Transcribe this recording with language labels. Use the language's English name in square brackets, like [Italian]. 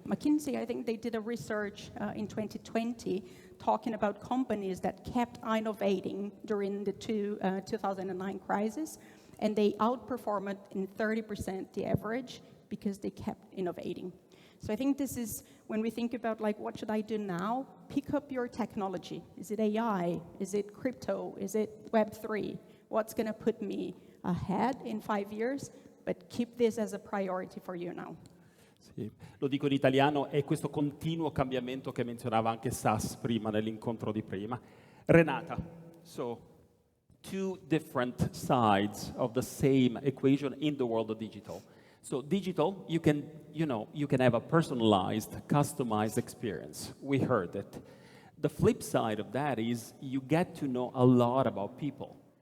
[English] McKinsey, I think they did a research in 2020 talking about companies that kept innovating during the 2009 crisis, and they outperformed in 30% the average because they kept innovating. So I think this is, when we think about like, what should I do now? Pick up your technology. Is it AI? Is it crypto? Is it Web3? What's going to put me ahead in 5 years? But keep this as a priority for you now. [Italian] Sì, lo dico in italiano, è questo continuo cambiamento che menzionava anche Sas prima nell'incontro di prima. [English] Renata, so two different sides of the same equation in the world of digital. So digital, you can have a personalized, customized experience. We heard it. The flip side of that is you get to know a lot about people.